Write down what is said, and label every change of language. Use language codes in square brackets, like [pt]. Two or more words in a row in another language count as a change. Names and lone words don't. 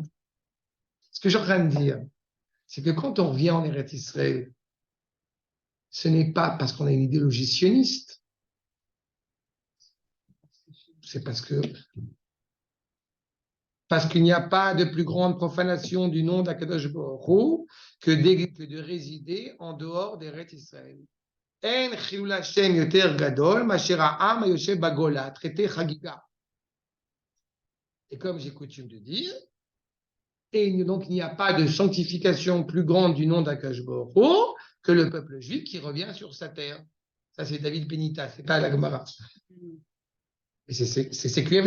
[fr] Ce que je suis en train de dire, c'est que quand on vient en Eretz Israël, ce n'est pas parce qu'on a une idéologie sioniste. C'est parce qu'il n'y a pas de plus grande profanation du nom d' [he] הקדוש ברוך הוא [fr] que de résider en dehors d'Eretz Israël. [he] אין חילול השם יותר גדול מאשר העם היושב בגולה, [fr] traité chagiga. Et comme j'ai coutume de dire, et donc il n'y a pas de sanctification plus grande du nom d' [he] הקדוש ברוך הוא [fr] que le peuple juif qui revient sur sa terre. Ça, c'est David Benita, c'est pas la Gemara. Et c'est CQFD.